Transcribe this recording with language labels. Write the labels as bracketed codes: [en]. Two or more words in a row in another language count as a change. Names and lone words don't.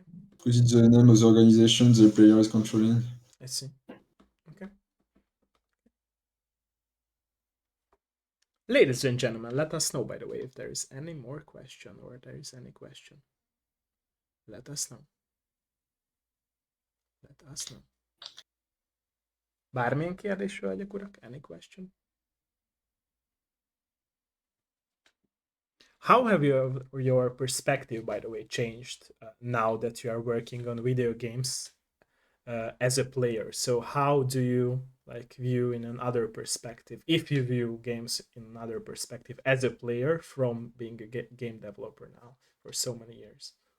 [en] Because it's the name of the organization the player is controlling. I see. Okay. Ladies and gentlemen, let us know, by the way, if there is any more question or there is any question. Let us know. Let us know. [hu] Bármilyen kérdés, hölgyek, urak? [en] Any question? How have your perspective, by the way, changed now that you are working on video games as a player? So how do you like view in another perspective, if you view games in another perspective as a player from being a game developer now for so many years?